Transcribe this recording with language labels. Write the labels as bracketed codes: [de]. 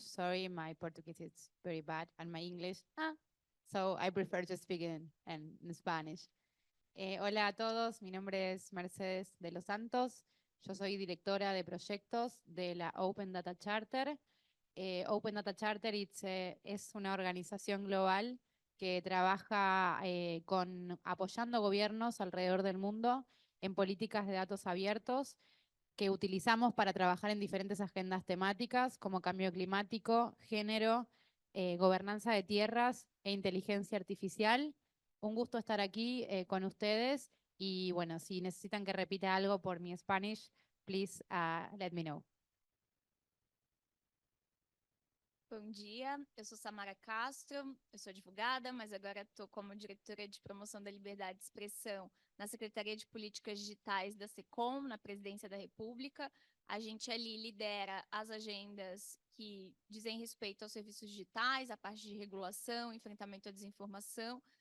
[en] Sorry, my Portuguese is very bad and my English, so I prefer to speak in Spanish. [es] Hola a todos, mi nombre es Mercedes de los Santos. Yo soy directora de proyectos de la Open Data Charter. Open Data Charter es una organización global que trabaja apoyando gobiernos alrededor del mundo en políticas de datos abiertos que utilizamos para trabajar en diferentes agendas temáticas como cambio climático, género, gobernanza de tierras e inteligencia artificial. Un gusto estar aquí con ustedes y bueno, si necesitan que repita algo por mi Spanish, [en] please let me know. [pt] Bom dia, eu sou Samara Castro, eu sou advogada, mas agora estou como diretora de promoção da liberdade de expressão na Secretaria de Políticas Digitais da SECOM, na Presidência da República. A gente ali lidera as agendas que dizem respeito aos serviços digitais, a parte de regulação, enfrentamento à desinformação.